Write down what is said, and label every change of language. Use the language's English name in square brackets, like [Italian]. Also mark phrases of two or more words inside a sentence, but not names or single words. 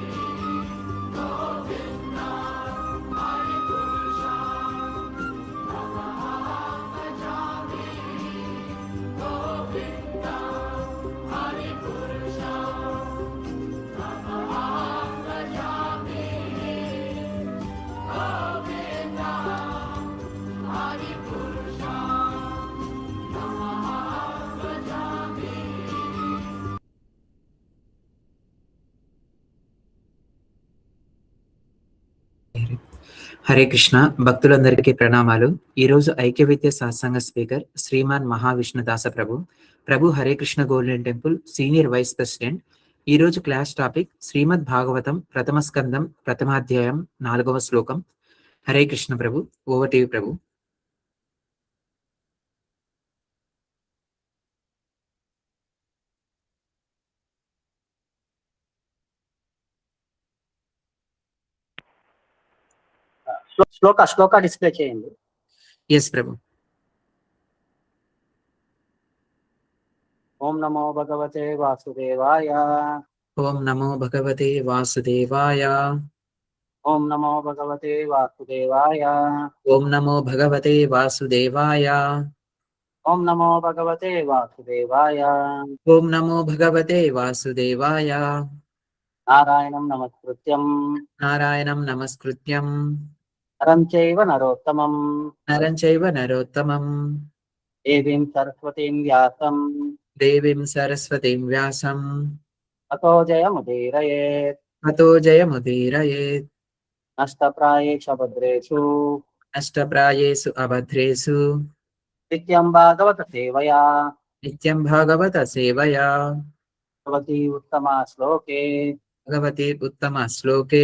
[Sanskrit] Govindam Adipurusham Tamaham Bhajami Govindam Adipurusham Tamaham Bhajami Govindam Adipurusham Tamaham Bhajami [Telugu] హరే కృష్ణ భక్తులందరికీ ప్రణామాలు. ఈరోజు ఐక్యవిద్య సత్సంగ స్పీకర్ శ్రీమాన్ మహావిష్ణుదాస ప్రభు. ప్రభు హరే కృష్ణ గోల్డెన్ టెంపుల్ [English] senior vice president. [Telugu] ఈ రోజు [English] class topic [Telugu] శ్రీమద్ భాగవతం ప్రథమ స్కందం ప్రథమాధ్యాయం 4వ శ్లోకం. హరే కృష్ణ ప్రభు. [English] over to you [Telugu] ప్రభు. శ్లోక డిస్ప్లే చేయండి. ఎస్ ప్రభు. [Sanskrit] ఓం నమో భగవతే వాసుదేవాయ. ఓం నమో భగవతే వాసుదేవాయ. ఓం నమో భగవతే వాసుదేవాయ. ఓం నమో భగవతే వాసుదేవాయ. ఓం నమో భగవతే వాసుదేవాయ. ఓం నమో భగవతే వాసుదేవాయ. నారాయణం నమస్కృత్యం నారాయణం నమస్కృత్యం నరం చైవ నరోత్తమం నరం చైవ నరోత్తమం దేవీం సరస్వతీం వ్యాసం దేవీం సరస్వతీం వ్యాసం తతో జయముదీరయేత్. తతో జయముదీరయేత్. నష్టప్రాయేషు అభద్రేషు నష్టప్రాయేషు అభద్రేషు నిత్యం భాగవత సేవయా నిత్యం భాగవత సేవయా భగవతి ఉత్తమా శ్లోకే భగవతి ఉత్తమ శ్లోకే